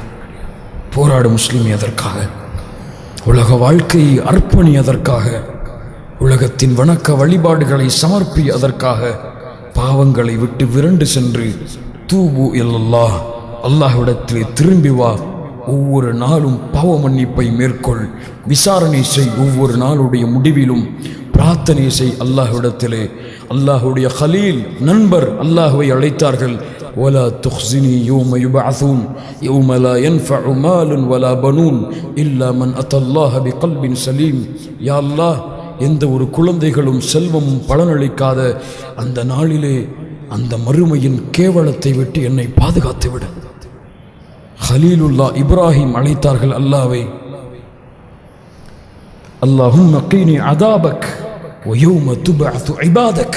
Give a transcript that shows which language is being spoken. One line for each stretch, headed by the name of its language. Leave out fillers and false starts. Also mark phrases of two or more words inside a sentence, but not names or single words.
Tamil: போராடு முஸ்லிமே அதற்காக, உலக வாழ்க்கையை அர்ப்பணி அதற்காக, உலகத்தின் வணக்க வழிபாடுகளை சமர்ப்பி அதற்காக, பாவங்களை விட்டு விரண்டு சென்று
Arabic: توبوا إلى الله,
Tamil: அல்லாஹ்விடத்திலே திரும்பி வா. ஒவ்வொரு நாளும் பாவ மன்னிப்பை மேற்கொள், விசாரணை செய். ஒவ்வொரு நாளுடைய முடிவிலும் பிரார்த்தனை செய் அல்லாஹ்விடத்திலே. அல்லாஹுடைய கலீல் நண்பர் அல்லாஹ்வை அழைத்தார்கள்,
Arabic: ولا تخزني يوم يبعثون يوم لا ينفع مال ولا بنون إلا من أتى الله بقلب سليم.
Tamil: யா அல்லாஹ், எந்த ஒரு குழந்தைகளும் செல்வமும் பலனளிக்காத அந்த நாளிலே அந்த மறுமையின் கேவலத்தை விட்டு என்னை பாதுகாத்து விடு. ஹலீலுல்லா இப்ராஹிம் அழைத்தார்கள் அல்லாஹ்வை,
Arabic: اللهم قني عذابك و يوم تبعث عبادك.